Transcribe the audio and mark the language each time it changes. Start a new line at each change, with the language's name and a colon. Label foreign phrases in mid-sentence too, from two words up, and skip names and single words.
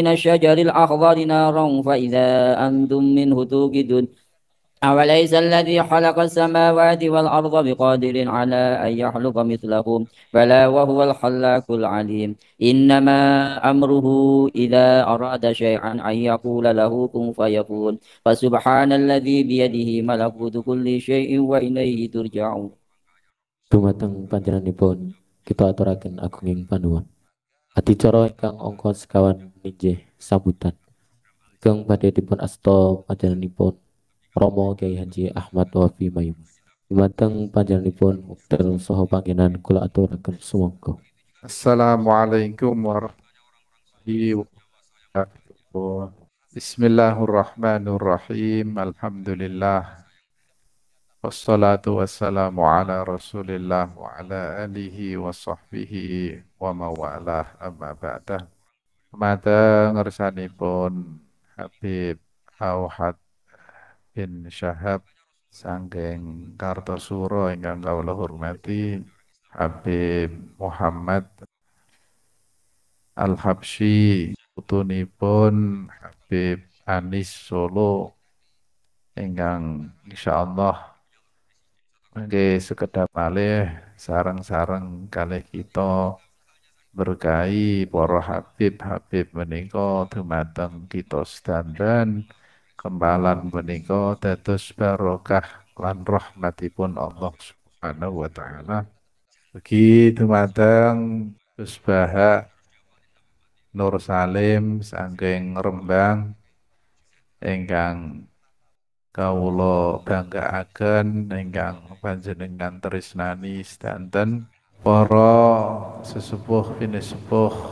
Arabic: الشجر الأخضر نارا فإذا أنتم منه توقدون أوليس الذي خلق السماوات والأرض بقادر على أن يخلق مثلهم بلى وهو الخلاق العليم إنما أمره إذا أراد شيئا أن يقول له كن فيكون فسبحان الذي بيده ملكوت كل شيء وإليه ترجعون.
Javanese: Dumateng panjenenganipun kita aturaken agunging panuwun. Adicara ingkang angka sekawan ninggih sambutan. Ingkang badhe dipun asta panjenenganipun Rama Kyai Haji Ahmad Wafi Mayum. Dumateng panjenenganipun wekdal saha panggenan kula aturaken sumangga.
Arabic: السلام عليكم ورحمة الله وبركاته. بسم الله الرحمن الرحيم. الحمد لله. والصلاة والسلام على رسول الله وعلى آله وصحبه ومن والاه أما بعد.
Javanese: Mata ngersanipun Habib Auhad bin Syahab sanggeng Kartosuro ingkang kawula hormati, Habib Muhammad Al-Habsyi putunipun Habib Anis Solo ingkang insyaallah nggih sekedap malih sareng-sareng kalih kita berkahi para Habib menika dumateng kita sedanten kempalan menika dados barokah lan rahmatipun
Arabic: الله سبحانه وتعالى.
Javanese: Bagi dumateng Gus Baha Nur Salim saking Rembang ingkang kawula banggaaken ingkang panjenengan tresnani sedanten para sesepuh pinesepuh